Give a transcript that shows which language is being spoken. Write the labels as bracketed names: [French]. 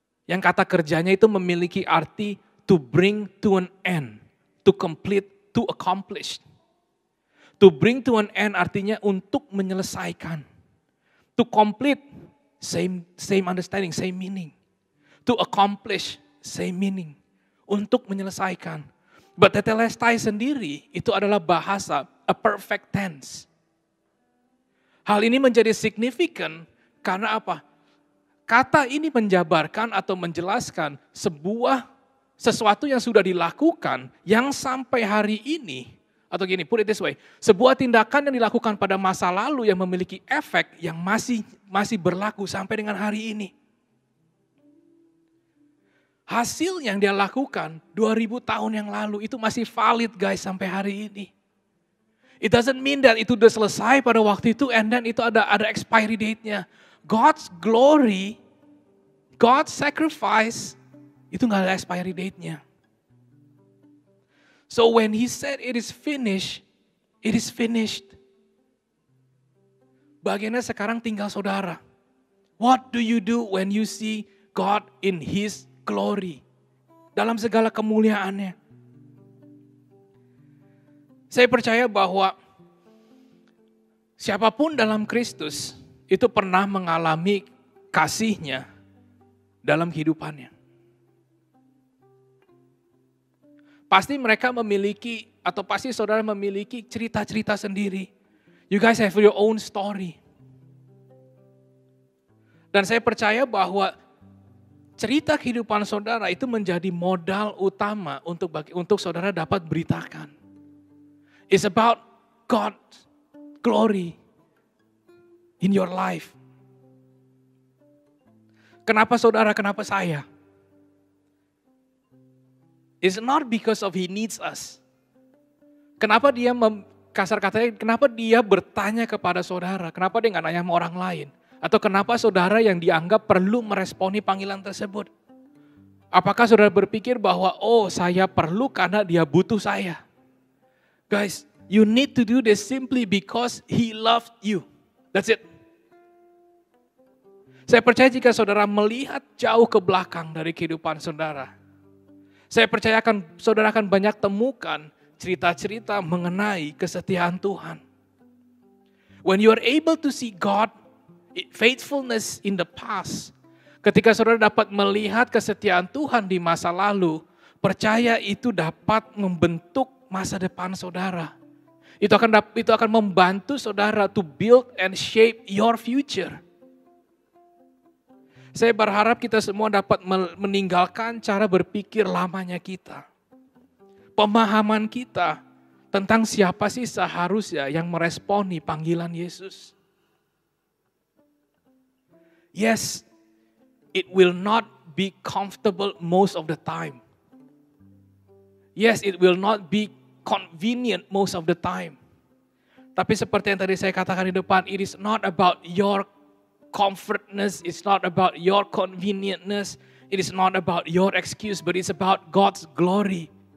[Indonesian] Yang kata kerjanya itu memiliki arti [English] to bring to an end, to complete, to accomplish. To bring to an end [Indonesian] artinya untuk menyelesaikan. [English] To complete, same understanding, same meaning. To accomplish, same meaning. [Indonesian] Untuk menyelesaikan. [English] But [Indonesian] tetelestai sendiri itu adalah bahasa, [English] a perfect tense. [Indonesian] Hal ini menjadi signifikan karena apa? Kata ini menjabarkan atau menjelaskan sesuatu yang sudah dilakukan yang sampai hari ini, atau gini, [English] put it this way, [Indonesian] sebuah tindakan yang dilakukan pada masa lalu yang memiliki efek yang masih berlaku sampai dengan hari ini. Hasil yang dia lakukan 2000 tahun yang lalu itu masih valid guys sampai hari ini. [English] It doesn't mean that [Indonesian] itu udah selesai pada waktu itu [English] and then [Indonesian] itu ada [English] expiry date- [Indonesian] nya. [English] God's glory, God's sacrifice, [Indonesian] itu gak ada [English] expiry date-nya. So when he said it is finished, it is finished. [Indonesian] Bagiannya sekarang tinggal saudara. [English] What do you do when you see God in his glory? [Indonesian] Dalam segala kemuliaannya. Saya percaya bahwa siapapun dalam Kristus itu pernah mengalami kasihnya dalam kehidupannya. Pasti mereka memiliki, atau pasti saudara memiliki cerita-cerita sendiri. [English] You guys have your own story. [Indonesian] Dan saya percaya bahwa cerita kehidupan saudara itu menjadi modal utama untuk saudara dapat beritakan. [English] It's about God's glory in your life. [Indonesian] Kenapa saudara, kenapa saya? [English] It's not because of he needs us. [Indonesian] Kenapa dia, kasar katanya, kenapa dia bertanya kepada saudara? Kenapa dia gak nanya sama orang lain? Atau kenapa saudara yang dianggap perlu meresponi panggilan tersebut? Apakah saudara berpikir bahwa, oh saya perlu karena dia butuh saya? [English] Guys, you need to do this simply because he loved you. That's it. [Indonesian] Saya percaya jika saudara melihat jauh ke belakang dari kehidupan saudara, saya percaya saudara akan banyak temukan cerita-cerita mengenai kesetiaan Tuhan. [English] When you are able to see God, faithfulness in the past, [Indonesian] ketika saudara dapat melihat kesetiaan Tuhan di masa lalu, percaya itu dapat membentuk masa depan saudara. Itu akan membantu saudara [English] to build and shape your future. [Indonesian] Saya berharap kita semua dapat meninggalkan cara berpikir lamanya kita. Pemahaman kita tentang siapa sih seharusnya yang meresponi panggilan Yesus. [English] Yes, it will not be comfortable most of the time. Yes, it will not be convenient most of the time. [Indonesian] Tapi seperti yang tadi saya katakan di depan, [English] it is not about your comfortness, it's not about your convenientness, it is not about your excuse, but it's about God's glory.